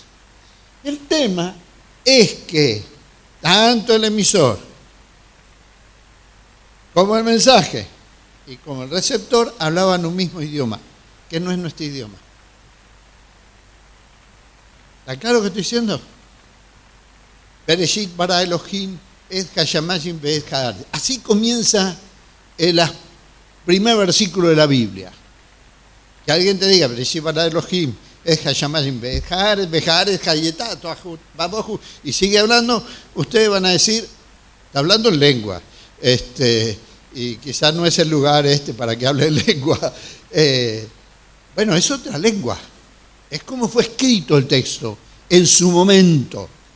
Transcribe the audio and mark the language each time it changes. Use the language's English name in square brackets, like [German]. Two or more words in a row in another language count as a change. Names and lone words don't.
[Spanish] El tema es que tanto el emisor como el mensaje y como el receptor hablaban un mismo idioma, que no es nuestro idioma. ¿Está claro lo que estoy diciendo? [Hebrew] בראשית ברא אלהים את השמים ואת הארץ. [Spanish] Así comienza el primer versículo de la Biblia. Que alguien te diga, [Hebrew] בראשית ברא אלהים את השמים ואת הארץ היתה, [Spanish] y sigue hablando, ustedes van a decir, está hablando en lengua. Y quizás no es el lugar para que hable en lengua. Bueno, es otra lengua. Es como fue escrito el texto en su momento.